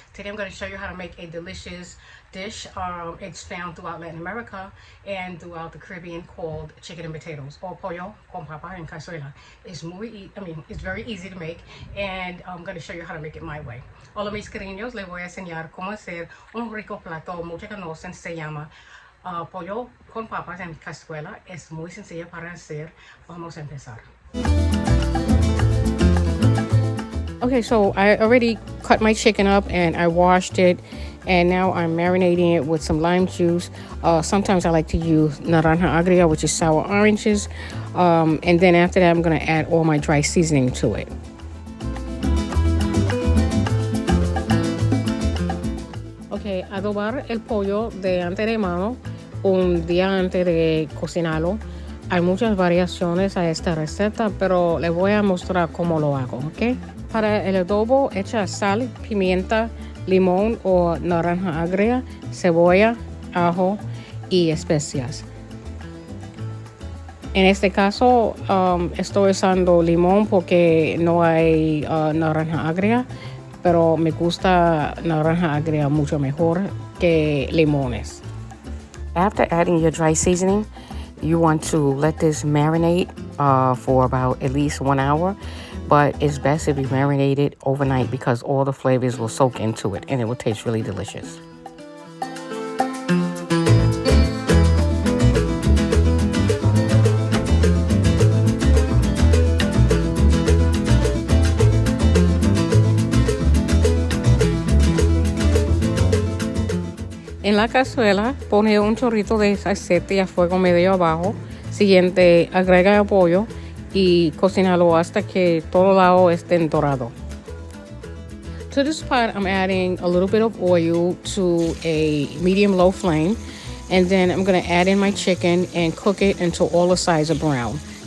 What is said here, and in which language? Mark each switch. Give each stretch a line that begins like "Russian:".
English: Today I'm going to show you how to make a delicious dish. It's found throughout Latin America and throughout the Caribbean called chicken and potatoes, or pollo con papa en cazuela. It's it's very easy to make, and I'm going to show you how to make it my way.
Spanish: Hola mis cariños, les voy a enseñar cómo hacer un rico plato, muchos conocen, se llama pollo con papas en cazuela. Es muy sencillo para hacer. Vamos a empezar.
English: Okay, so I already cut my chicken up and I washed it, and now I'm marinating it with some lime juice. Sometimes I like to use naranja agria, which is sour oranges, and then after that I'm going to add all my dry seasoning to it.
Spanish: Okay, adobar el pollo de antemano un día antes de cocinarlo. Hay muchas variaciones a esta receta, pero les voy a mostrar cómo lo hago, ¿ok? Para el adobo, echa sal, pimienta, limón o naranja agria, cebolla, ajo y especias. En este caso, estoy usando limón porque no hay naranja agria, pero me gusta naranja agria mucho mejor que limones.
English: After adding your dry seasoning, you want to let this marinate for about at least 1 hour, but it's best if you marinate it overnight because all the flavors will soak into it and it will taste really delicious.
Spanish: En la cazuela pone un chorrito de aceite a fuego medio abajo. Siguiente, agrega el pollo y cocínalo hasta que todo lado esté dorado.
English: To this pot, I'm adding a little bit of oil to a medium-low flame, and then I'm going to add in my chicken and cook it until all the sides are brown.